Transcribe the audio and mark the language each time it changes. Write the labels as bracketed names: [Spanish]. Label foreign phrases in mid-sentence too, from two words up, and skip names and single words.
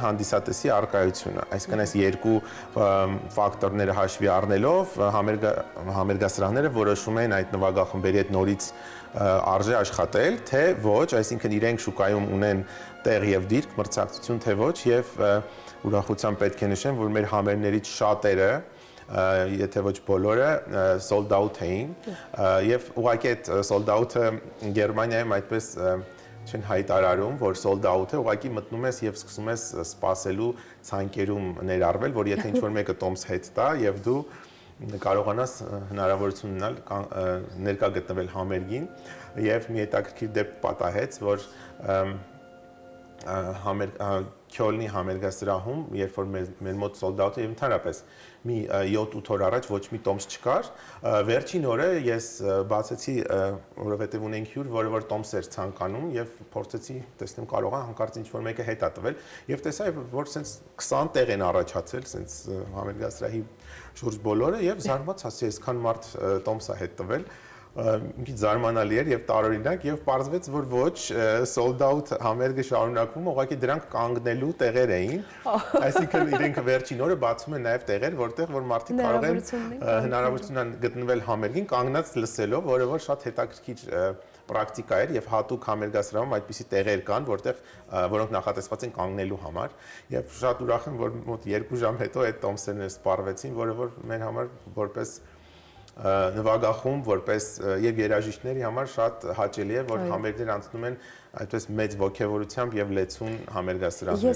[Armenian] հանդիսատեսի առկայությունը, այսինքն այս երկու ֆակտորները հաշվի առնելով համերգասրահները որոշում են այդ նվագախմբերի հետ նորից արժե աշխատել, թե ոչ, այսինքն իրենք շուկայում ունեն տեղ եւ դիրք, մրցակցություն թե ոչ եւ ուրախությամբ պետք է նշեմ, որ մեր համերգներից շատերը եթե ոչ բոլորը [English] sold out [Armenian] էին եւ ուղղակի այդ sold out-ը Գերմանիայում այդպես չեն հայտարարում, որ [English] sold out [Armenian] է, ուղղակի մտնում ես եւ սկսում ես սպասելու ցանկերում ներառվել, որ եթե ինչ-որ մեկը տոմս հետ տա եւ դու կարողանաս հնարավորություն ունենալ ներկա գտնվել համերգին եւ մի հետաքրքիր դեպք պատահեց, որ Քյոլնի համերգասրահում, երբ որ մեր մոտ [English] sold out- [Armenian] ը եւ ընդհանրապես մի 7-8 օր առաջ ոչ մի տոմս չկար, վերջին օրը ես բացեցի, որովհետեւ ունենք հյուր, որը որ տոմս էր ցանկանում եւ փորձեցի տեսնեմ կարող է հանկարծ ինչ-որ մեկը հետա տվել եւ տեսա որ սենց 20 տեղ են առաջացել սենց համերգասրահի շուրջ բոլորը եւ զարմաց ասի այսքան մարդ տոմս է հետ տվել մի քիչ զարմանալի էր եւ տարօրինակ եւ պարզվեց որ ոչ [English] sold out [Armenian] համերգը շարունակվում ուղղակի դրանք կանգնելու տեղեր էին այսինքն իրենք վերջին օրը բացում են նաեւ տեղեր որտեղ որ մարդիկ կարող են հնարավորություն են գտնվել համերգին կանգնած լսելով որը որ շատ հետաքրքիր պրակտիկա էր եւ հատուկ համերգասրահում այդպիսի տեղեր կան որտեղ որոնք նախատեսված են կանգնելու համար եւ շատ ուրախ եմ որ մոտ 2 ժամ հետո այդ տոմսերն սպառվեցին որը որ մեր համար որպես նվագախումբ որպես եւ երաժիշտների համար շատ հաճելի է որ համերգներ անցնում են այդպես մեծ ողջավորությամբ եւ լեցուն համերգասրահներում